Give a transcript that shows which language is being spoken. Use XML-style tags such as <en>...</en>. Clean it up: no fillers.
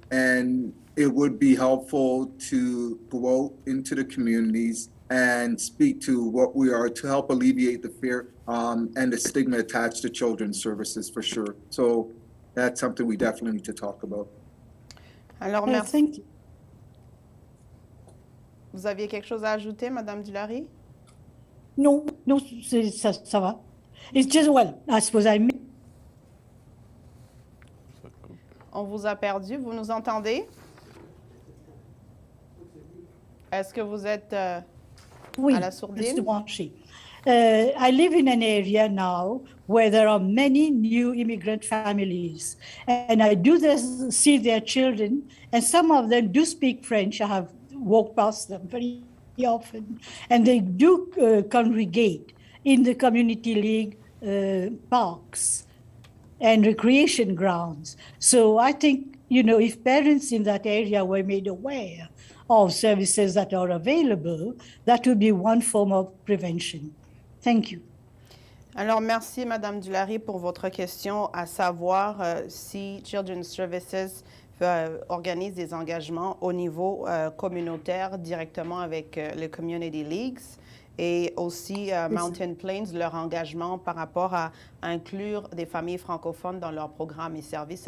<en>And it would be helpful to go out into the communities and speak to what we are to help alleviate the fear and the stigma attached to children's services for sure. So that's something we definitely need to talk about.</en> <fr>Alors, merci.</fr> <en>Thank you.</en> <fr>Vous aviez quelque chose à ajouter, Madame Dulary?</fr> <en>No,</en> <fr>ça va.</fr> <en>It's just, well, I suppose</en> <fr>On vous a perdu. Vous nous entendez? Est-ce que vous êtes à la sourdine?</fr> <en>I live in an area now where there are many new immigrant families, and I do see their children, and some of them do speak French. I have walked past them very often, and they do congregate in the community league parks and recreation grounds. So I think, if parents in that area were made aware of services that are available, that would be one form of prevention. Thank you.</en> <fr>Alors, merci, Madame Dulary, pour votre question, à savoir si Children's Services organise des engagements au niveau communautaire directement avec les Community Leagues, et aussi Mountain Plains, leur engagement par rapport à inclure des familles francophones dans leurs programmes et services.</fr>